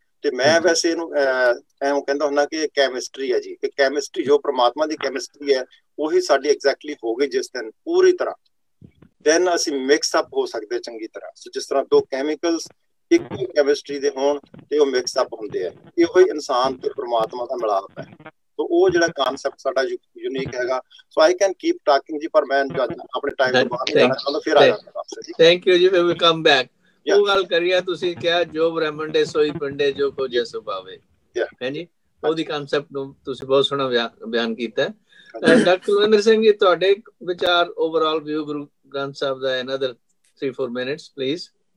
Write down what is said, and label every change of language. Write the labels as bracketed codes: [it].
[pa] ਤੇ ਮੈਂ ਵੈਸੇ ਇਹਨੂੰ ਐਵੇਂ ਕਹਿੰਦਾ ਹੁੰਦਾ ਕਿ ਇਹ ਕੈਮਿਸਟਰੀ ਹੈ ਜੀ, ਕਿ ਕੈਮਿਸਟਰੀ ਜੋ ਪ੍ਰਮਾਤਮਾ ਦੀ ਕੈਮਿਸਟਰੀ ਹੈ ਉਹੀ ਸਾਡੀ ਐਗਜ਼ੈਕਟਲੀ ਹੋ ਗਈ ਜਿਸ ਦਿਨ ਪੂਰੀ ਤਰ੍ਹਾਂ, ਦੈਨ ਅਸੀਂ ਮਿਕਸ ਅਪ ਹੋ ਸਕਦੇ ਚੰਗੀ ਤਰ੍ਹਾਂ। ਸੋ ਜਿਸ ਤਰ੍ਹਾਂ 2 ਕੈਮੀਕਲਸ ਇੱਕ ਕੈਮਿਸਟਰੀ ਦੇ ਹੋਣ ਤੇ ਉਹ ਮਿਕਸ ਅਪ ਹੁੰਦੇ ਆ, ਇਹੋ ਹੀ ਇਨਸਾਨ ਤੇ ਪ੍ਰਮਾਤਮਾ ਦਾ ਮਿਲਾਪ ਹੈ। [hi] तो वो जो कांसेप्ट साडा यूनिक हैगा। [en] so I can keep talking [hi] जी, पर मैं अपने टाइम के बाद जाना चाहता, फिर आ जाऊंगा आपसे जी। [en] Thank you जी, we will come back. [pa] ਉਹ ਗੱਲ ਕਰੀਏ ਤੁਸੀਂ ਕਿਹਾ ਜੋ ਬ੍ਰਹਮੰਡੇ ਸੋਈ ਪਿੰਡੇ ਜੋ ਖੋਜੇ ਸੋ ਪਾਵੇ ਹੈ ਜੀ ਉਹਦੀ ਕਨਸੈਪਟ ਨੂੰ ਤੁਸੀਂ ਬਹੁਤ ਸੋਹਣਾ ਬਿਆਨ ਕੀਤਾ ਡਾਕਟਰ ਕੁਲਵਿੰਦਰ ਸਿੰਘ ਜੀ ਤੁਹਾਡੇ ਵਿਚਾਰ overall view Guru Granth Sahib ਦਾ [en] another 3-4 minutes [pa] please